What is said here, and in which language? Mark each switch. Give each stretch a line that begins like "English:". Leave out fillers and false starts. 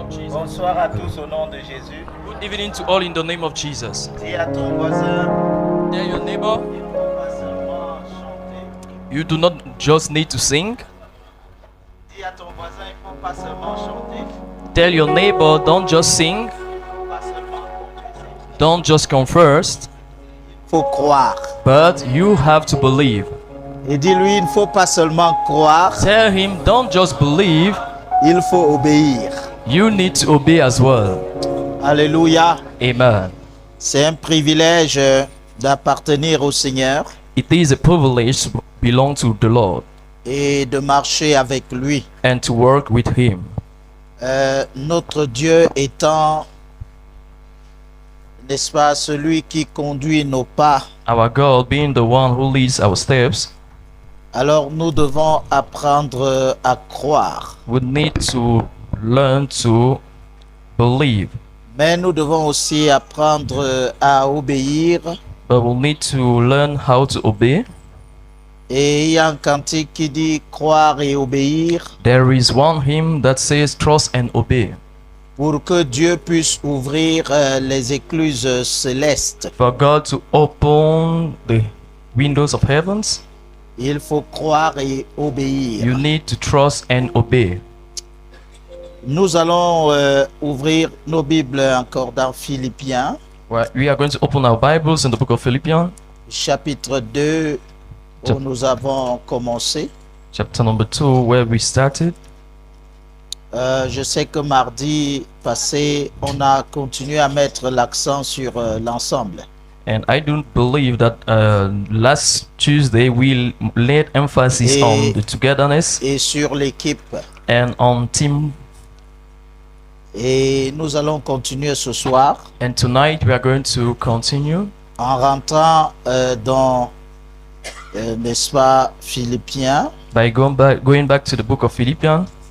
French: Bonsoir à tous au nom de Jésus.
English: Good evening to all in the name of Jesus.
French: Dis à ton voisin,
English: Tell your neighbor,
French: il ne faut pas seulement chanter.
English: you do not just need to sing.
French: Dis à ton voisin, il ne faut pas seulement chanter.
English: Tell your neighbor, don't just sing,
French: Il ne faut pas seulement confesser.
English: don't just come first,
French: Il faut croire.
English: but you have to believe.
French: Et dis-lui, il ne faut pas seulement croire,
English: Tell him, don't just believe,
French: il faut obéir.
English: you need to obey as well.
French: Alléluia.
English: Amen.
French: C'est un privilège d'appartenir au Seigneur
English: It is a privilege to belong to the Lord
French: et de marcher avec lui.
English: and to work with him.
French: Notre Dieu étant, n'est-ce pas, celui qui conduit nos pas,
English: Our God being the one who leads our steps,
French: alors nous devons apprendre à croire.
English: we need to learn to believe,
French: Mais nous devons aussi apprendre à obéir.
English: but we'll need to learn how to obey.
French: Et il y a un cantique qui dit croire et obéir
English: There is one hymn that says trust and obey.
French: pour que Dieu puisse ouvrir les écluses célestes.
English: For God to open the windows of heavens,
French: Il faut croire et obéir.
English: you need to trust and obey.
French: Nous allons ouvrir nos Bibles encore dans Philippiens,
English: Well, we are going to open our Bibles in the book of Philippians,
French: chapitre 2, où nous avons commencé.
English: chapter number 2, where we started.
French: Je sais que mardi passé, on a continué à mettre l'accent sur l'ensemble.
English: And I do believe that last Tuesday we laid emphasis on the togetherness
French: Et sur l'équipe.
English: and on team.
French: Et nous allons continuer ce soir
English: And tonight we are going to continue
French: en rentrant dans, n'est-ce pas, Philippiens,
English: by going back to the book of Philippians,